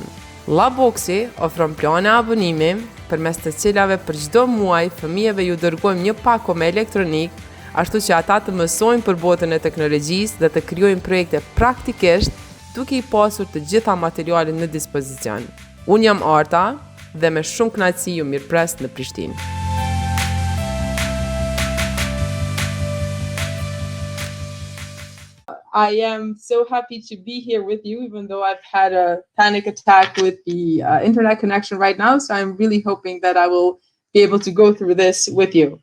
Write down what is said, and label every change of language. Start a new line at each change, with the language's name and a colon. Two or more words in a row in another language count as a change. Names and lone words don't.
Albanian: Laboxi ofron plane abonimi, përmes të cilave për çdo muaj fëmijëve ju dërgojmë një pakom elektronik, ashtu që ata të mësojnë për botën e teknologjisë dhe të krijojnë projekte praktikisht, duke i pasur të gjitha materialet në dispozicion. Unë jam Arta dhe me shumë kënaqësi ju mirëpres në Prishtinë.
English: I am so happy to be here with you, even though I've had a panic attack with the internet connection right now. So I'm really hoping that I will be able to go through this with you.